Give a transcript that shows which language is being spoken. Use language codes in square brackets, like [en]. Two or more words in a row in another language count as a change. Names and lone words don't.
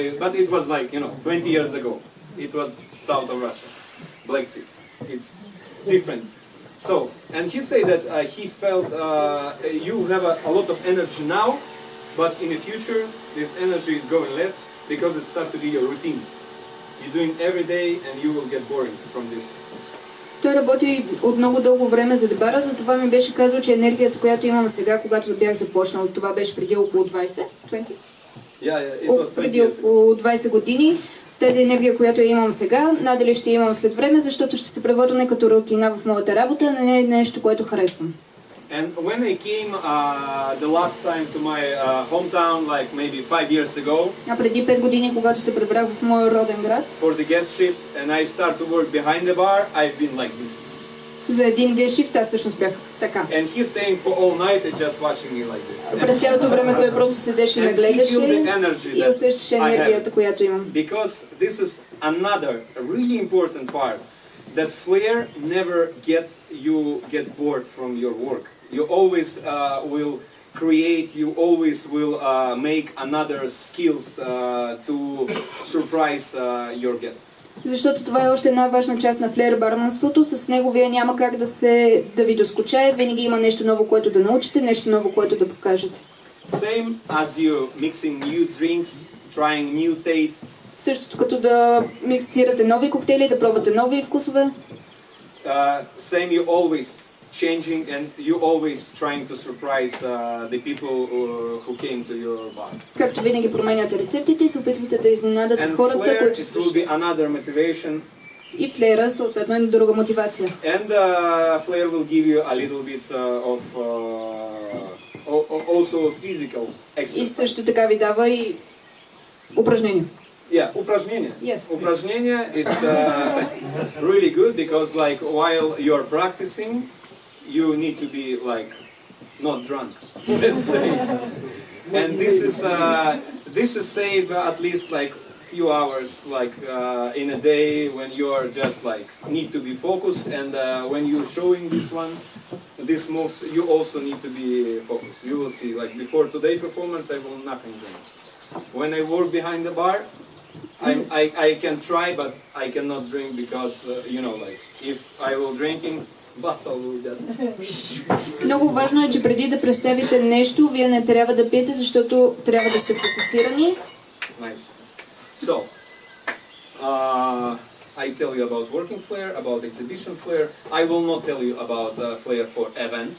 [en] But it was like 20 years ago. It was south of Russia, Black Sea. It's different. So, and he said that he felt you have a lot of energy now, but in the future this energy is going less because it starts to be your routine. You're doing every day and you will get boring from this. [bg] Той работи от много дълго време за бара, затова ми беше казал, че енергията, която имам сега, когато бях започнал, това беше преди около 20? 20? Преди около 20 години. Тази енергия, която имам сега, надали ще имам след време, защото ще се превърне като рутина в моята работа, а не е нещо, което харесвам. [en] And when I came the last time to my hometown, like maybe 5 years ago, [bg] а преди 5 години, когато се прибрах в моя роден град, [en] for the guest shift, and I start to work behind the bar, I've been like this. [bg] За един [en] guest shift [bg] аз всъщност бях така. [en] And he's staying for all night and just watching me like this. [bg] През цялото време той просто седеше и ме гледаше и усещаше енергията, която имам. [en] Because this is another really important part, that Flair never get bored from your work. You always will create, you always will make another skills to surprise your guest. [bg] Защото това е още една важна част на флеер барманството. С него вие няма как да ви доскучае. Винаги има нещо ново, което да научите, нещо ново, което да покажете. [en] Same as you mixing new drinks, trying new tastes. [bg] Същото като да миксирате нови коктейли, да пробвате нови вкусове. [en] Same, you always changing and you always trying to surprise the people who came to your bar. [bg] Както винаги променяте рецептите и се опитвате да изненадате хората, които слушат. [en] And Flair, it will be another motivation. [bg] И флеера съответно е друга мотивация. [en] And Flair will give you a little bit of also physical exercise. [bg] И също така ви дава и упражнения. Yeah, упражнения. [en] Yes. [bg] Упражнения, [en] it's really good because like while you're practicing, you need to be like not drunk, let's say. And this is save at least like few hours like in a day when you are just like need to be focused, and when you're showing this moves, you also need to be focused. You will see, like before today performance, I will nothing drink. When I work behind the bar, I can try, but I cannot drink because you know, like if I will drinking, bottle will just. [bg] Много важно е, че преди да представите нещо, вие не трябва да пиете, защото трябва да сте фокусирани. [en] Nice. So, I tell you about working Flair, about exhibition Flair. I will not tell you about Flair for events.